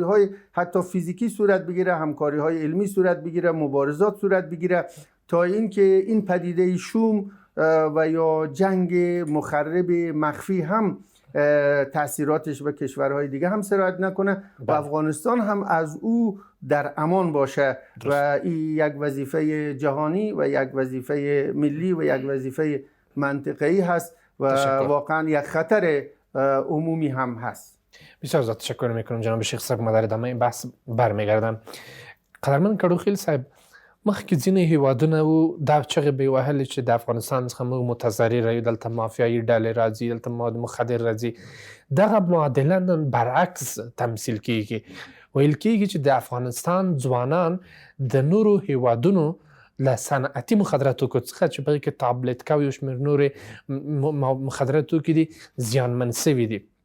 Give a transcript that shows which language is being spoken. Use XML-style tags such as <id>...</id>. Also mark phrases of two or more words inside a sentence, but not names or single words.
<fa>های حتی فیزیکی صورت بگیره، همکاری های علمی صورت بگیره، مبارزات صورت بگیره تا اینکه این پدیده شوم و یا جنگ مخرب مخفی هم تأثیراتش به کشورهای دیگه هم سرایت نکنه و افغانستان هم از او در امان باشه و این یک وظیفه جهانی و یک وظیفه ملی و یک وظیفه منطقه‌ای هست و واقعا یک خطر عمومی هم هست. بسیار زیاد تشکر میکنم جناب شیخ صاحب. ما در ادامه این بحث برمیگردم.</fa> <ps>قدرمن کډوخیل صاحب، مخکې ځینې هیوادونه و دا چغې به یې وهلې چې د افغانستان څخه موږ متضرره یو، دلته مافیایي ډلې راځي، دلته مواد مخدر راځي. دغه معادله نن برعکس تمثیل کیږي. ویل کیږي چې د افغانستان ځوانان د نورو هیوادونو له صنعتي مخدره توکو څخه چې په هغې کې تابلیت کوي یو شمېر نورې مخدره توکي دي زیانمن سوي دي.</ps>